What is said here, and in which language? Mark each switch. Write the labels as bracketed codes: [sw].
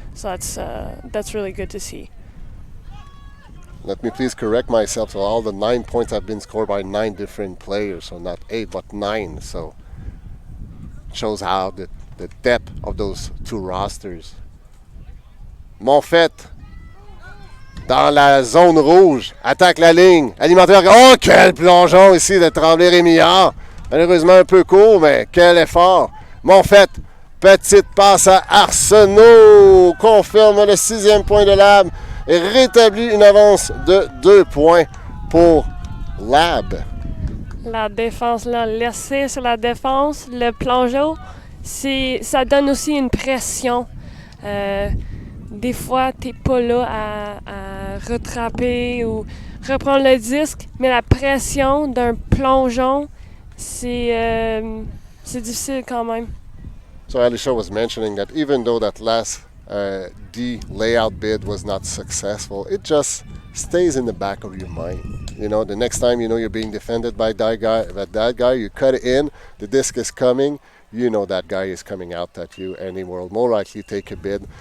[en] So that's really good to see. Let me please correct myself. So all the 9 points have been scored by 9 different players. So not 8, but 9. So it shows how the depth of those two rosters. [fr] Monfette, dans la zone rouge, attaque la ligne. Alimentaire. Oh, quel plongeon ici de Tremblay-Rémillard. Malheureusement un peu court, mais quel effort. Monfette, petite passe à Arsenault. Confirme le 6e point de Lab et rétablit une avance de 2 points pour Lab. La défense, là, laissée sur la défense, le plongeon, ça donne aussi une pression. Des fois, tu n'es pas là à rattraper ou reprendre le disque, mais la pression d'un plongeon, c'est difficile quand même. [en] So Alicia was mentioning that even though that last the layout bid was not successful, it just stays in the back of your mind. You know, the next time you know you're being defended by that guy, you cut it in, the disc is coming, you know that guy is coming out at you, and he will more likely take a bid.